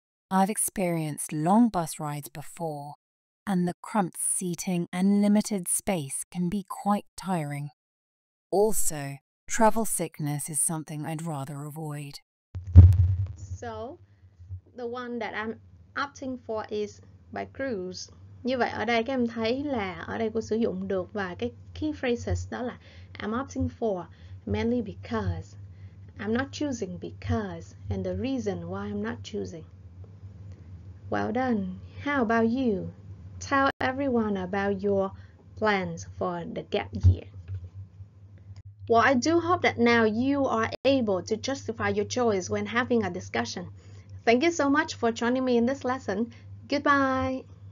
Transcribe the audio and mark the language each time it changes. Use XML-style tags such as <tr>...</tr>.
<en>I've experienced long bus rides before, and the cramped seating and limited space can be quite tiring. Also, travel sickness is something I'd rather avoid. So, the one that I'm opting for is by cruise.</en> <vi>Như vậy ở đây các em thấy là ở đây cô sử dụng được vài cái key phrases, đó là</vi> <en>I'm opting for, mainly because, I'm not choosing</en> <vi>because, and the reason why I'm not choosing.</vi> <en>Well done. How about you? Tell everyone about your plans for the gap year. Well, I do hope that now you are able to justify your choice when having a discussion. Thank you so much for joining me in this lesson. Goodbye.</en>